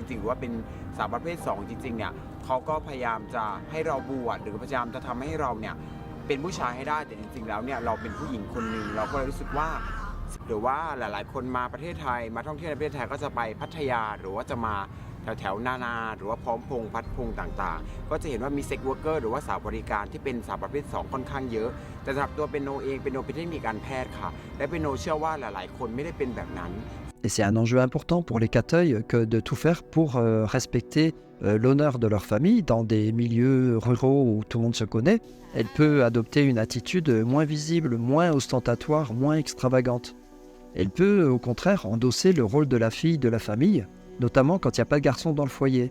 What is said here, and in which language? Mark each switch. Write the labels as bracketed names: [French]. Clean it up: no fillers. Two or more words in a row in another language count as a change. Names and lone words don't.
[Thai] ริงๆหรือว่าเป็นสาวประเภท2จริงๆเนี่ยเขาก็พยายามจะให้เราบวชหรือพยายามจะทำให้เราเนี่ยเป็นผู้ชายให้ได้แต่จริงๆแล้วเนี่ยเราเป็นผู้หญิงคนหนึ่งเราก็เลยรู้สึกว่าหรือว่าหลายๆคนมาประเทศไทยมาท่องเที่ยวในประเทศไทยก็จะไปพัทยาหรือว่าจะมาแถวๆนาหรือว่าพร้อมพงษ์พัดพงษ์ต่างๆก็จะเห็นว่ามีเซ็กเวิร์กเกอร์หรือว่าสาวบริการที่เป็นสาวประเภท2ค่อนข้างเยอะแต่สำหรับตัวเปียโนเองเปียโนเป็นเทคนิคการแพทย์ค่ะและเปียโนเชื่อว่าหลายๆคนไม่ได้เป็นแบบนั้น [French] Et c'est un enjeu important pour les kathoïs que de tout faire pour respecter l'honneur de leur famille dans des milieux ruraux où tout le monde se connaît. Elle peut adopter une attitude moins visible, moins ostentatoire, moins extravagante. Elle peut au contraire endosser le rôle de la fille de la famille, notamment quand il n'y a pas de garçon dans le foyer.